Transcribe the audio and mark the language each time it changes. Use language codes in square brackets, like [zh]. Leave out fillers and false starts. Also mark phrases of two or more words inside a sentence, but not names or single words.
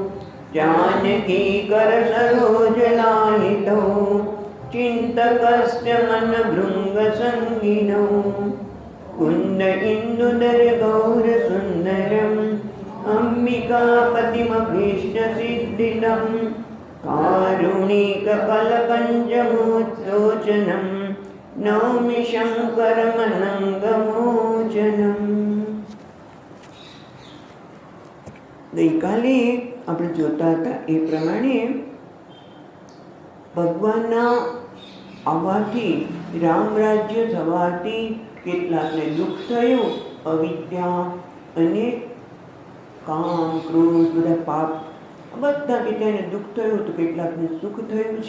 [sa] जानकीकरसरोजलालितौ चिन्तकस्य मनभृङ्गसङ्गिनौ कुन्द इन्दुदरगौरसुन्दरम् अम्बिकापतिमभीष्टसिद्धिदं कारुणिककलकञ्जमोत्सोचनं नौमि शङ्करमनङ्गमोचनम्। [gu] ગઈકાલે આપણે જોતા હતા એ પ્રમાણે ભગવાનના આવવાથી રામ રાજ્ય થવાથી કેટલાકને દુઃખ થયું, અવિદ્યા અને કામ ક્રોધ બધા પાપ બધા કેટલાને દુઃખ થયું તો કેટલાકને સુખ થયું છે।